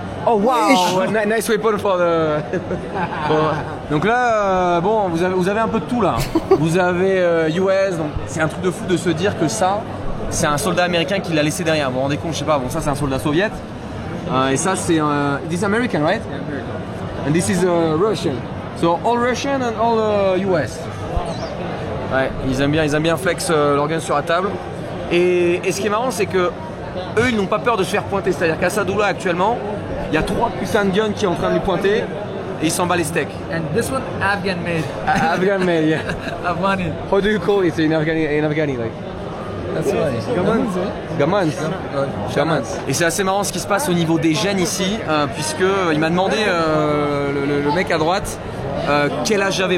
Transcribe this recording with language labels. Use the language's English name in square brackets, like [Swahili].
[English] Oh wow, nice weapon for the... [French] Donc là, bon, vous avez un peu de tout là. Vous avez US, donc c'est un truc de fou de se dire que ça, c'est un soldat américain qui l'a laissé derrière. Vous vous rendez compte, je sais pas, bon ça c'est un soldat soviète. Et ça c'est [English] this is American, right? Yeah, American. And this is Russian. So all Russian and all US. [French] Ouais, ils aiment bien flex leur gun sur la table. Et ce qui est marrant, c'est que eux, ils n'ont pas peur de se faire pointer. C'est-à-dire qu'à Sadoula actuellement, il y a 3 putains de guns qui sont en train de lui pointer et il s'en bat les steaks. [English] And this one, Afghan made. Afghan made, yeah. Afghani. How do you call it in Afghani like? That's right. Gamans. [French] Et c'est assez marrant ce qui se passe au niveau des gènes ici, puisque il m'a demandé le mec à droite quel âge j'avais.